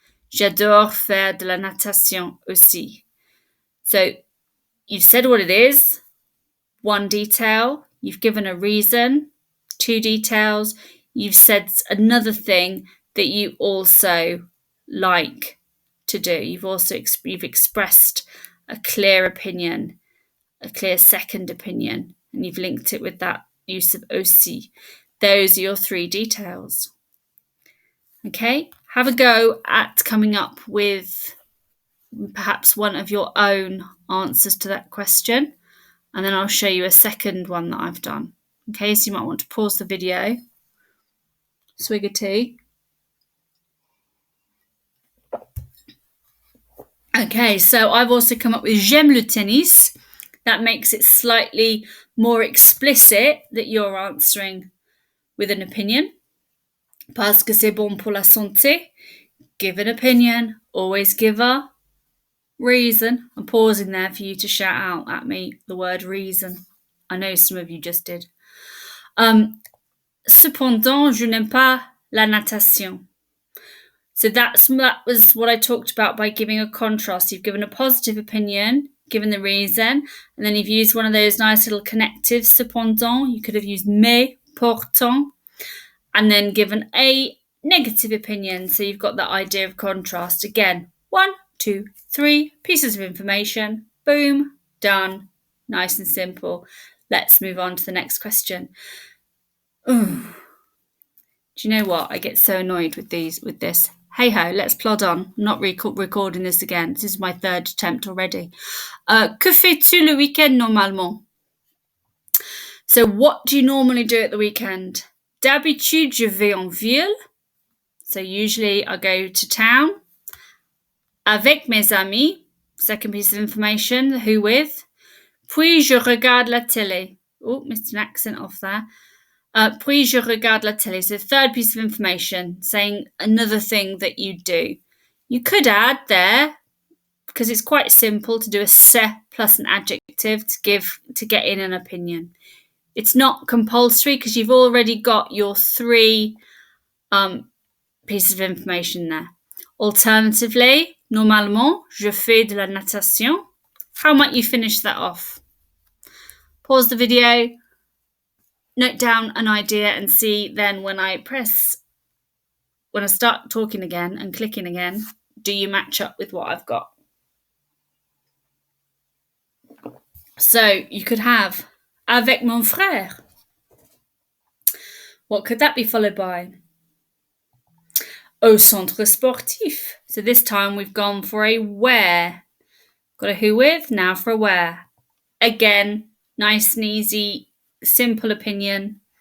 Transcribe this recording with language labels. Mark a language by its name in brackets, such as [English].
[French] J'adore faire de la natation aussi. [English] So you've said what it is, one detail, you've given a reason, two details, you've said another thing that you also like to do. You've expressed a clear opinion, a clear second opinion, and you've linked it with that use of aussi. Those are your three details. Okay, have a go at coming up with perhaps one of your own answers to that question, and then I'll show you a second one that I've done. Okay, so you might want to pause the video, swig a tea. Okay, so I've also come up with [French] j'aime le tennis. [English] That makes it slightly more explicit that you're answering with an opinion. [French] Parce que c'est bon pour la santé. [English] Give an opinion, always give a reason. I'm pausing there for you to shout out at me the word reason. I know some of you just did. [French] Cependant, je n'aime pas la natation. [English] So that was what I talked about by giving a contrast. You've given a positive opinion, given the reason, and then you've used one of those nice little connectives, cependant. You could have used mais, pourtant, and then given a negative opinion. So you've got that idea of contrast. Again, 1, 2, 3 pieces of information. Boom, done. Nice and simple. Let's move on to the next question. Ooh. Do you know what? I get so annoyed with this. Hey ho, let's plod on. I'm not recording this again. This is my third attempt already. [French] Que fais-tu le week-end normalement? [English] So what do you normally do at the weekend? [French] D'habitude, je vais en ville. [English] So usually I go to town. [French] Avec mes amis. [English] Second piece of information. Who with? [French] Puis je regarde la télé. [English] Oh, missed an accent off there. [French] Puis je regarde la télé. [English] So third piece of information, saying another thing that you do. You could add there, because it's quite simple to do a se plus an adjective to get in an opinion. It's not compulsory because you've already got your three pieces of information there. [French] Alternatively, normalement, je fais de la natation. [English] How might you finish that off? Pause the video, note down an idea, and see then when I start talking again and clicking again, do you match up with what I've got? So you could have [French] avec mon frère. [English] What could that be followed by? [French] Au centre sportif. [English] So this time we've gone for a where. Got a who with, now for a where. Again, nice and easy, simple opinion.